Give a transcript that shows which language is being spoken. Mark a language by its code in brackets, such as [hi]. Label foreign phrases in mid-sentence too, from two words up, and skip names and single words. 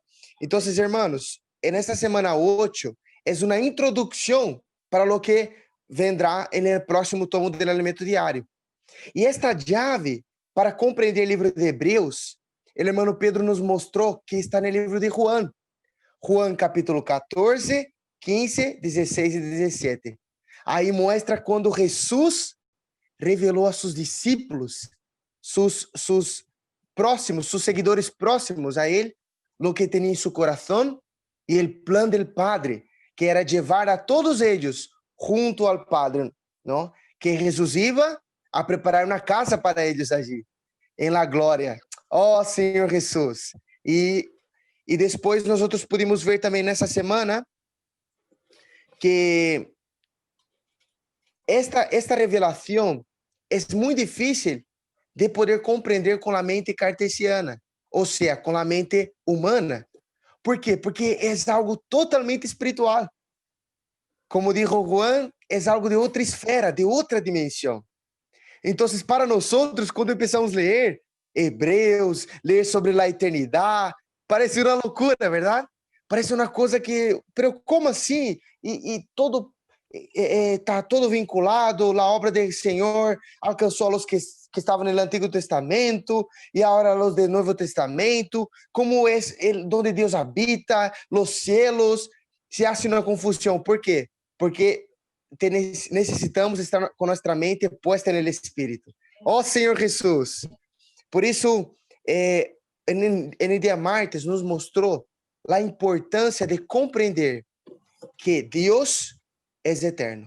[es] Entonces, hermanos, en esta semana 8 es una introducción para lo que vendrá en el próximo tomo del alimento diario. Y esta llave para comprender el libro de Hebreos, el hermano Pedro nos mostró que está en el libro de Juan. Juan capítulo 14, 15, 16 e 17. [pt] Aí mostra quando Jesus revelou a seus discípulos, [es] sus próximos, sus seguidores próximos [pt] a ele, [es] lo que [pt] tinha em seu coração e o plano [es] del Padre, [pt] que era levar a todos eles junto ao Padre, não? [es] Que Jesus iba a preparar [pt] uma casa para eles [es] allí, em la glória. [pt] Oh, Senhor Jesus. E depois nós outros pudimos ver também nessa semana que esta revelação é muito difícil de poder compreender com a mente cartesiana, ou seja, com a mente humana. ¿Por quê? Porque é algo totalmente espiritual. [es] Como dijo Juan, [pt] é algo de outra esfera, de outra dimensão. Então, para nós, quando começamos a ler Hebreus, ler sobre a eternidade, parece uma loucura, verdade? Parece uma coisa que, pero como assim? E todo está todo vinculado, a obra do Senhor alcançou a los que estavam no Antigo Testamento e agora los do Novo Testamento, como é onde Deus habita, os [es] cielos, se hace [pt] uma confusão. [es] ¿Por quê? [pt] Porque necessitamos estar com nossa mente puesta no Espírito. Oh, Senhor Jesus! Por isso, no dia martes, nos mostrou a importância de compreender que Deus é eterno.